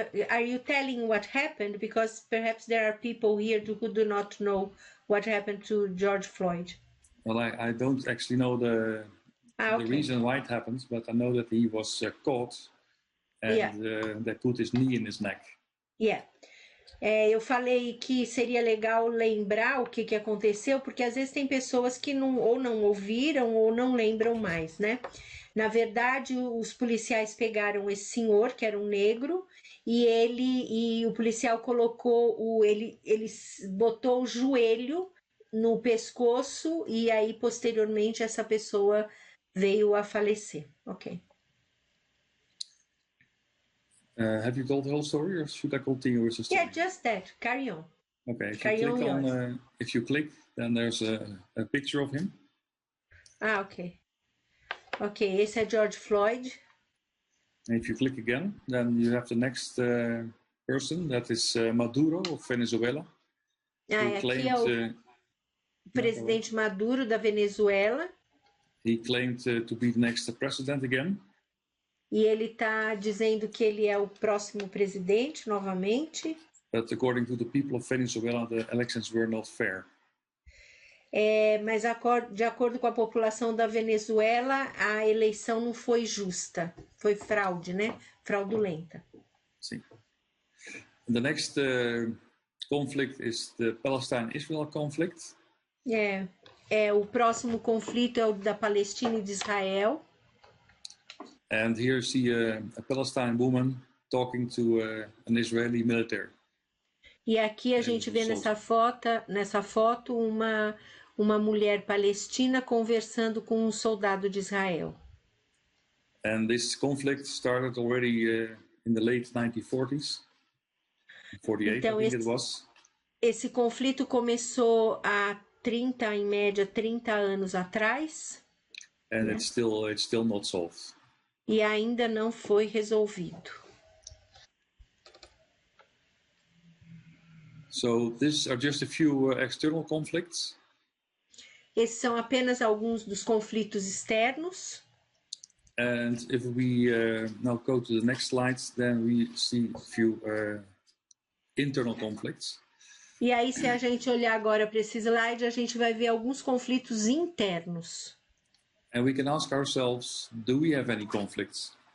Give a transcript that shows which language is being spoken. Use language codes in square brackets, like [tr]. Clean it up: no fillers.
[en] are you telling what happened? Because perhaps there are people here who do not know what happened to George Floyd. Well, I don't actually know the reason why it happened, but I know that he was caught and they put his knee in his neck. Yeah. [pt] Eu falei que seria legal lembrar o que aconteceu, porque às vezes tem pessoas que ou não ouviram ou não lembram mais, né? Na verdade, os policiais pegaram esse senhor, que era um negro, e o policial colocou ele botou o joelho no pescoço e aí posteriormente essa pessoa veio a falecer. Ok. [en] Have you told the whole story, or should I continue with the story? Yeah, just that. Carry on. Okay. If you click, then there's a picture of him. [pt] Ok. Ok, esse é George Floyd. [en] And if you click again, then you have the next person, that is Maduro of Venezuela. [pt] Aqui é o presidente Maduro da Venezuela. [en] He claimed to be the next president again. [pt] E ele está dizendo que ele é o próximo presidente novamente. [en] But according to the people of Venezuela, the elections were not fair. [pt] Mas de acordo com a população da Venezuela, a eleição não foi justa. Foi fraude, né? Fraudulenta. Sim. [en] The next conflict is the Palestine-Israel conflict. [pt] O próximo conflito é o da Palestina e de Israel. [en] And here you see a Palestinian woman talking to an Israeli military. [pt] E aqui a gente vê nessa foto uma mulher palestina conversando com um soldado de Israel. [en] And this conflict started already in the late 1940s. 48, [pt] então, [en] I think it was. [pt] Esse conflito começou há em média 30 anos atrás. [en] And it's still not solved. [pt] E ainda não foi resolvido. [en] So these are just a few external conflicts. [pt] Esses são apenas alguns dos conflitos externos. [en] And if we now go to the next slides, then we see a few internal conflicts. [pt] E aí, se a gente olhar agora para esse slide, a gente vai ver alguns conflitos internos. [en] And we can ask ourselves, do we have any conflicts?